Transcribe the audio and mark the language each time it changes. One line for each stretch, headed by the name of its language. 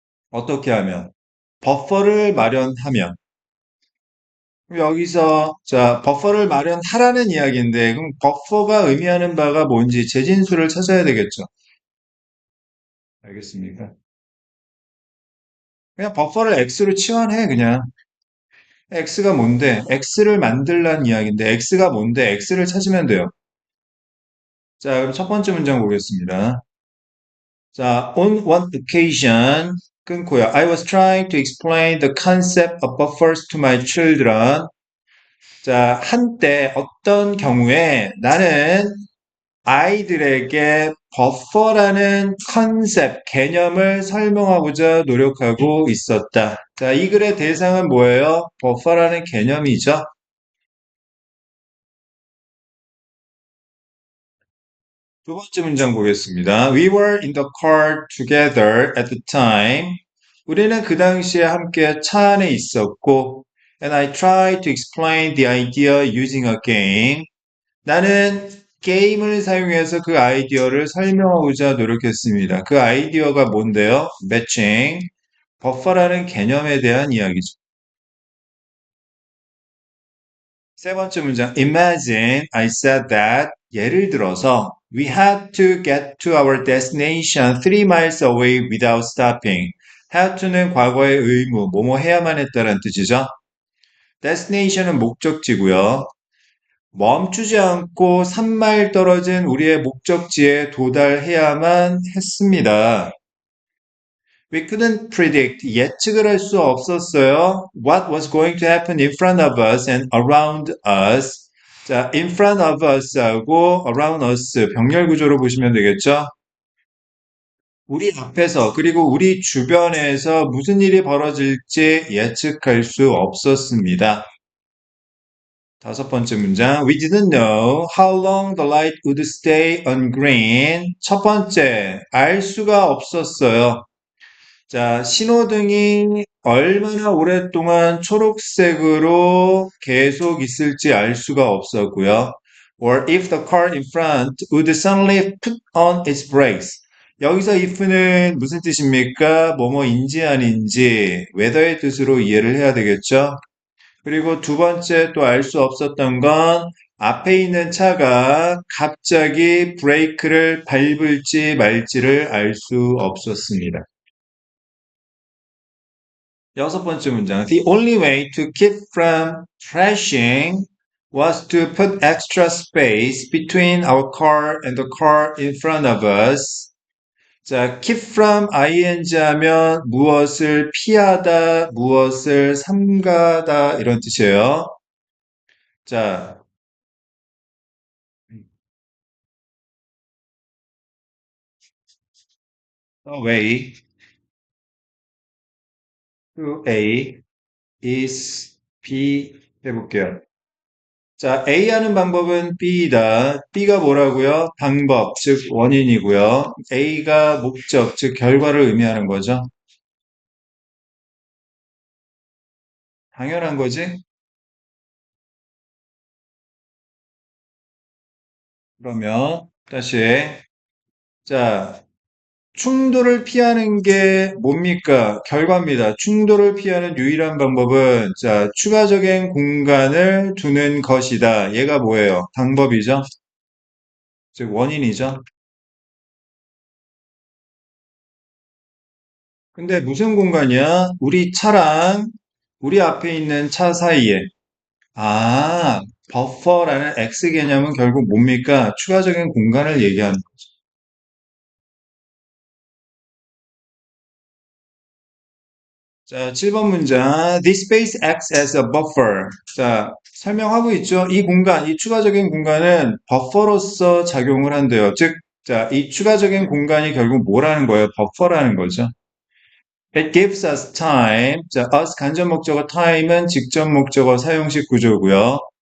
Korean: 어떻게 하면? 버퍼를 마련하면. 여기서, 자, 버퍼를 마련하라는 이야기인데, 그럼 버퍼가 의미하는 바가 뭔지 재진수를 찾아야 되겠죠. 알겠습니까? 그냥 버퍼를 x로 치환해, 그냥. x가 뭔데? x를 만들란 이야기인데, x가 뭔데? x를 찾으면 돼요. 자, 그럼 첫 번째 문장 보겠습니다.
English: 자, on one occasion,
Korean: 끊고요.
English: I was trying to explain the concept of buffers to my children.
Korean: 자, 한때 어떤 경우에 나는 아이들에게 버퍼라는 컨셉, 개념을 설명하고자 노력하고 있었다. 자, 이 글의 대상은 뭐예요? 버퍼라는 개념이죠. 두 번째 문장 보겠습니다.
English: We were in the car together at the time.
Korean: 우리는 그 당시에 함께 차 안에 있었고,
English: and I tried to explain the idea using a game.
Korean: 나는 게임을 사용해서 그 아이디어를 설명하고자 노력했습니다. 그 아이디어가 뭔데요? matching, 버퍼라는 개념에 대한 이야기죠. 세 번째 문장,
English: imagine I said that,
Korean: 예를 들어서,
English: we had to get to our destination 3 miles away without stopping.
Korean: had to는 과거의 의무, 뭐뭐 해야만 했다는 뜻이죠. destination은 목적지고요. 멈추지 않고 3마일 떨어진 우리의 목적지에 도달해야만 했습니다.
English: We couldn't predict,
Korean: 예측을 할 수 없었어요.
English: What was going to happen in front of us and around us.
Korean: 자,
English: in front of us
Korean: 하고
English: around us
Korean: 병렬 구조로 보시면 되겠죠? 우리 앞에서 그리고 우리 주변에서 무슨 일이 벌어질지 예측할 수 없었습니다. 다섯 번째 문장.
English: We didn't know how long the light would stay on green.
Korean: 첫 번째, 알 수가 없었어요. 자, 신호등이 얼마나 오랫동안 초록색으로 계속 있을지 알 수가 없었고요.
English: Or if the car in front would suddenly put on its brakes.
Korean: 여기서 if는 무슨 뜻입니까? 뭐뭐인지 아닌지, whether의 뜻으로 이해를 해야 되겠죠? 그리고 두 번째 또 알 수 없었던 건 앞에 있는 차가 갑자기 브레이크를 밟을지 말지를 알 수 없었습니다. 여섯 번째 문장.
English: The only way to keep from crashing was to put extra space between our car and the car in front of us.
Korean: 자, keep from ing 하면 무엇을 피하다, 무엇을 삼가다 이런 뜻이에요. 자,
English: The way to A is B
Korean: 해볼게요. 자, A 하는 방법은 B이다. B가 뭐라고요? 방법, 즉 원인이고요. A가 목적, 즉 결과를 의미하는 거죠. 당연한 거지? 그러면 다시 자, 충돌을 피하는 게 뭡니까? 결과입니다. 충돌을 피하는 유일한 방법은 자, 추가적인 공간을 두는 것이다. 얘가 뭐예요? 방법이죠. 즉 원인이죠. 근데 무슨 공간이야? 우리 차랑 우리 앞에 있는 차 사이에. 아, 버퍼라는 X 개념은 결국 뭡니까? 추가적인 공간을 얘기하는 거죠. 자, 7번 문장.
English: This space acts as a buffer.
Korean: 자, 설명하고 있죠. 이 공간, 이 추가적인 공간은 버퍼로서 작용을 한대요. 즉, 자, 이 추가적인 공간이 결국 뭐라는 거예요? 버퍼라는 거죠.
English: It gives us time.
Korean: 자, us 간접 목적어 time은 직접 목적어 사용식 구조고요.